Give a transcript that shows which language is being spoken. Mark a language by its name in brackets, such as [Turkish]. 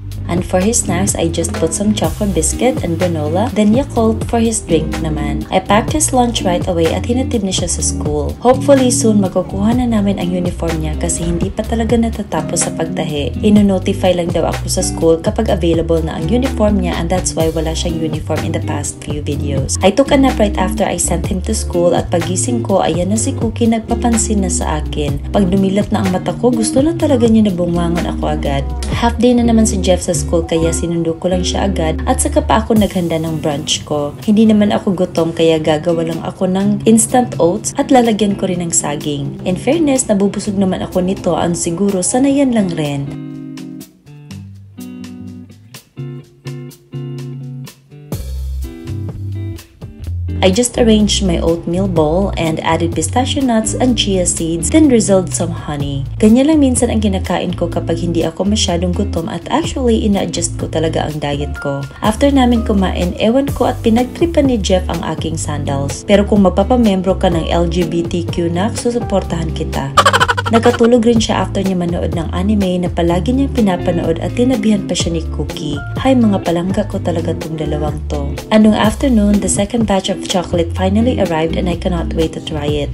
[English] And for his snacks, I just put some chocolate biscuit and granola, then Yakult for his drink naman. I packed his lunch right away [Filipino] at hinatid na siya sa school. Hopefully soon makukuha na namin ang uniform niya kasi hindi pa talaga natatapos sa pagtahi. Ino-notify lang daw ako sa school kapag available na ang uniform niya [English] and that's why [Filipino] wala siyang uniform in the past few videos. [English] I took a nap right after I sent him to school [Filipino] at pagising ko, ayan na si Cookie nagpapansin na sa akin. Pag dumilat na ang mata ko, gusto na talaga niya na bumangon ako agad. Half day na naman si Jeff sa school kaya sinundo ko lang siya agad at saka pa ako naghanda ng brunch ko. Hindi naman ako gutom kaya gagawa lang ako ng instant oats at lalagyan ko rin ng saging. In fairness, nabubusog naman ako nito ang siguro sanayan lang rin. [English] I just arranged my oatmeal bowl and added pistachio nuts and chia seeds, then drizzled some honey. [Filipino] Ganyan lang minsan ang kinakain ko kapag hindi ako masyadong gutom at actually ina-adjust ko talaga ang diet ko. After namin kumain, ewan ko at pinagtripan ni Jeff ang aking sandals. Pero kung magpapamembro ka ng LGBTQ na, susuportahan kita. Nagkatulog rin siya after niya manood ng anime na palagi niyang pinapanood at tinabihan pa siya ni Cookie. Hay, mga palangga ko talaga tong dalawang to. [English] Anong afternoon, the second batch of chocolate finally arrived and I cannot wait to try it.